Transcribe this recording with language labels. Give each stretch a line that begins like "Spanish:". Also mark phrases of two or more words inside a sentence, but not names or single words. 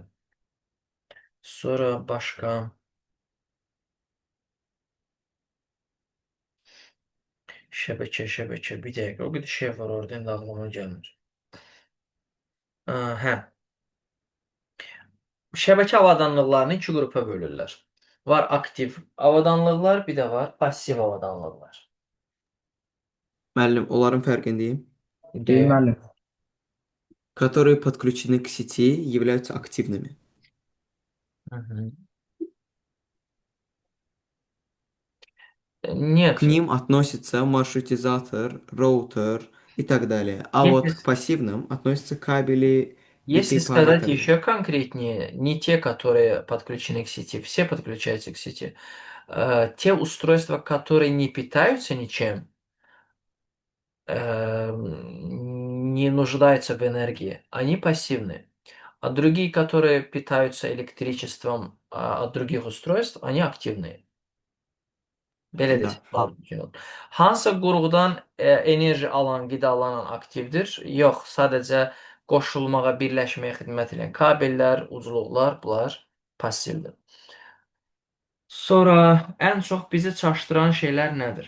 Azerbaijani: Sonra başqa şəbəkə, bir dəqiqə, o qədər şey var orada, indi ağlıma gəlmir. Hə, şəbəkə avadanlıqlarını iki qrupa bölürlər. Var aktiv avadanlıqlar, bir də var passiv avadanlıqlar. Müəllim, onların fərqini deyim. Değil müəllim.
Russian: Которые подключены к сети, являются активными. Hı. К Нет, ним относится маршрутизатор, роутер и так далее. А вот если, к пассивным относятся кабели если IP-пары и сказать так еще далее. конкретнее, не те, которые подключены к сети, все подключаются к сети. Те устройства, которые не питаются ничем, не нуждаются в энергии, они пассивные. А другие, которые питаются электричеством от других устройств, они активные.
Azerbaijani: Belə
Russian: Да.
Azerbaijani: desək, mümkün olur. Hansı qurğudan enerji alan, qidalanan aktivdir? Yox, sadəcə qoşulmağa, birləşməyə xidmət edən kabellər, ucluqlar, bunlar passivdir. Sonra ən çox bizi çaşdıran şeylər nədir?